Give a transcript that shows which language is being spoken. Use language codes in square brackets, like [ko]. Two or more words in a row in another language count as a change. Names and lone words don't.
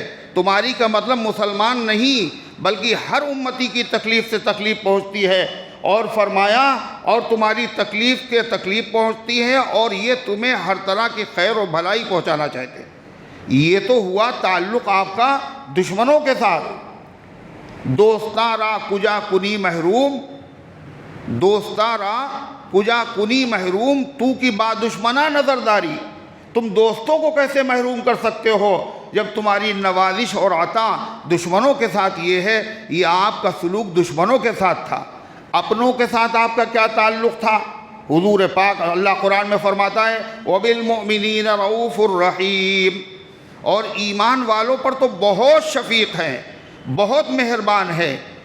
[ur] تمہاری کا مطلب مسلمان نہیں، بلکہ ہر امتی کی تکلیف سے تکلیف پہنچتی ہے، اور فرمایا اور تمہاری تکلیف کے تکلیف پہنچتی ہے، اور یہ تمہیں ہر طرح کی خیر و بھلائی پہنچانا چاہتے ہیں۔ یہ تو ہوا تعلق آپ کا دشمنوں کے ساتھ۔ [fa] دوستاں را کجا کنی محروم، دوستاں را کجا کنی محروم، تو کی با دشمنہ نظرداری۔ [ur] تم دوستوں کو کیسے محروم کر سکتے ہو جب تمہاری نوازش اور عطا دشمنوں کے ساتھ یہ ہے؟ یہ آپ کا سلوک دشمنوں کے ساتھ تھا۔ اپنوں کے ساتھ آپ کا کیا تعلق تھا؟ حضور پاک اللہ قرآن میں فرماتا ہے [ar] وَبِالْمُؤْمِنِينَ رَؤُوفٌ الرحیم، [ur] اور ایمان والوں پر تو بہت شفیق ہیں، بہت مہربان ہے۔